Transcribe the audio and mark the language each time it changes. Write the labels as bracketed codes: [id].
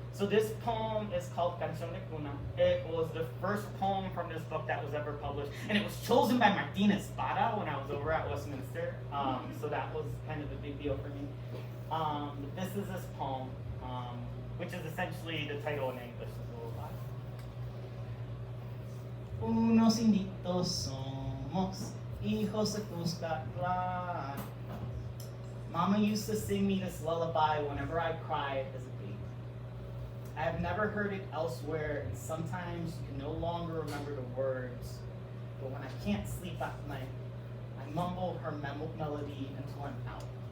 [en] So this poem is called Canción de Cuna. It was the first poem from this book that was ever published, and it was chosen by Martín Espada when I was over at Westminster. So that was kind of a big deal for me. This is this poem, which is essentially the title in English. [es] Unos inditos somos, hijos de Cuscatlán. [en] Mama used to sing me this lullaby whenever I cried as a baby. I have never heard it elsewhere, and sometimes you can no longer remember the words. But when I can't sleep at night, I mumble her melody until I'm out.